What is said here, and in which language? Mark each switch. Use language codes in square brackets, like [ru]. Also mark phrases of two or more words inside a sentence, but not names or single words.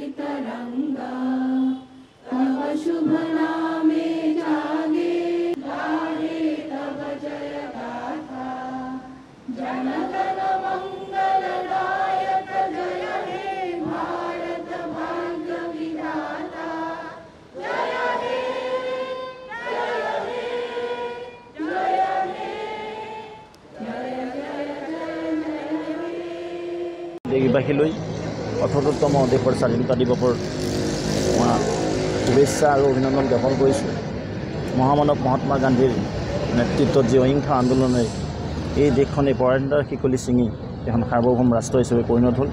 [bn] তরঙ্গা তব শুভ নামে জাগে গাহে তব জয় গাথা জনগণ মঙ্গলদায়ক জয় হে ভারত ভাগ্য বিধাতা জয় হে জয় হে জয় হে জয় জয় জয় জয় হে [as] দেশবাসীলৈ ৭৮তম দেশৰ স্বাধীনতা দিৱসৰ শুভেচ্ছা আৰু অভিনন্দন জ্ঞাপন কৰিছোঁ। মহামানৱ মহাত্মা গান্ধীৰ নেতৃত্বত যি অহিংসা আন্দোলনে এই দেশখনে পৰাধীনতাৰ শিকলি ছিঙি এখন সাৰ্বভৌম ৰাষ্ট্ৰ হিচাপে পৰিণত হ'ল।